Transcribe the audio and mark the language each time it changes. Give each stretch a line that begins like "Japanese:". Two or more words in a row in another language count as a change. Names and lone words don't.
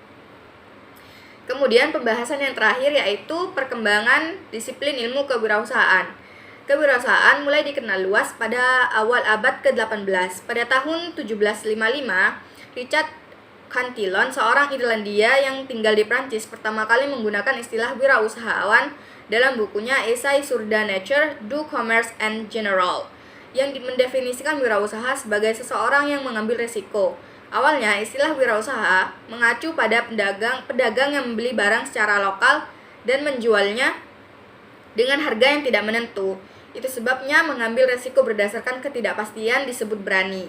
Indonesian: Kemudian pembahasan yang terakhir yaitu perkembangan disiplin ilmu kewirausahaan. Kewirausahaan mulai dikenal luas pada awal abad ke-18. Pada tahun 1755, Richard Cantillon, seorang Irlandia yang tinggal di Prancis, pertama kali menggunakan istilah wirausahawan dalam bukunya Essai sur la nature du commerce en général. yang mendefinisikan wirausaha sebagai seseorang yang mengambil risiko. Awalnya, istilah wirausaha mengacu pada pedagang yang membeli barang secara lokal dan menjualnya dengan harga yang tidak menentu. Itu sebabnya mengambil risiko berdasarkan ketidakpastian disebut berani.